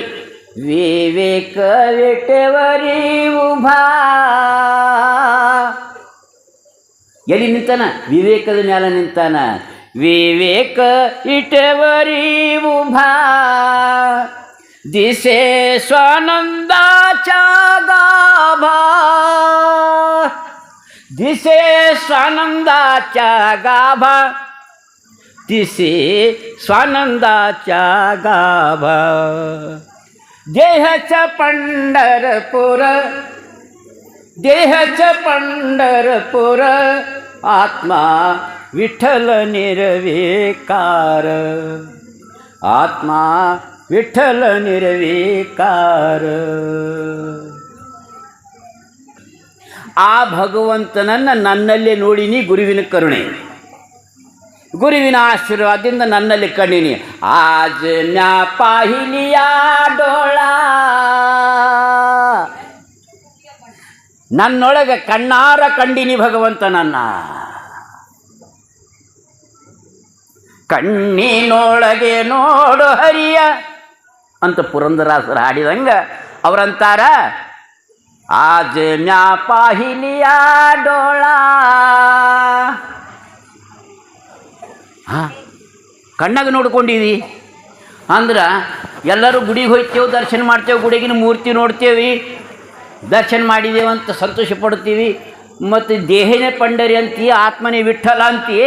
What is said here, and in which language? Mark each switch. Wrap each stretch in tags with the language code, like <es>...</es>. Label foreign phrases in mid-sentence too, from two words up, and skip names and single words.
<mr>विवेक विटेवरी उभा,</mr> <kn>ಎಲ್ಲಿ ನಿಂತಾನ? ವಿವೇಕದ ಮ್ಯಾಲೆ ನಿಂತಾನ.</kn> <mr>विवेक विटेवरी उभा दिसे स्वानंदाचा गाभा, दिसे स्वानंदाच्या गाभा, दिसे स्वानंदाच्या गाभा. देहच पंढरपूर, देहच पंढरपूर आत्मा विठ्ठल निर्विकार, आत्मा विठ्ठल निर्विकार.</mr> <kn>ಆ ಭಗವಂತನನ್ನು ನನ್ನಲ್ಲಿ ನೋಡಿನಿ. ಗುರುವಿನ ಕರುಣೆ, ಗುರುವಿನ ಆಶೀರ್ವಾದದಿಂದ ನನ್ನಲ್ಲಿ ಕಂಡಿನಿ.</kn> <mr>आज म्या पाहिलिया डोळा,</mr> <kn>ನನ್ನೊಳಗೆ ಕಣ್ಣಾರ ಕಂಡಿನಿ ಭಗವಂತನನ್ನ. ಕಣ್ಣಿನೊಳಗೆ ನೋಡು ಹರಿಯ ಅಂತ ಪುರಂದರಾಸರು ಹಾಡಿದಂಗೆ ಅವರಂತಾರ,</kn> <mr>आज म्या पाहिलिया डोळा.</mr> <kn>ಕಣ್ಣಾಗ ನೋಡ್ಕೊಂಡಿವಿ ಅಂದ್ರೆ ಎಲ್ಲರೂ ಗುಡಿಗೆ ಹೋಗ್ತೇವೆ, ದರ್ಶನ ಮಾಡ್ತೇವೆ, ಗುಡಿಗಿನ ಮೂರ್ತಿ ನೋಡ್ತೇವೆ, ದರ್ಶನ ಮಾಡಿದ್ದೇವೆ ಅಂತ ಸಂತೋಷ ಪಡ್ತೀವಿ. ಮತ್ತು ದೇಹನೇ ಪಂಡರಿ ಅಂತೀವಿ, ಆತ್ಮನೇ ವಿಠಲ ಅಂತೀವಿ.</kn>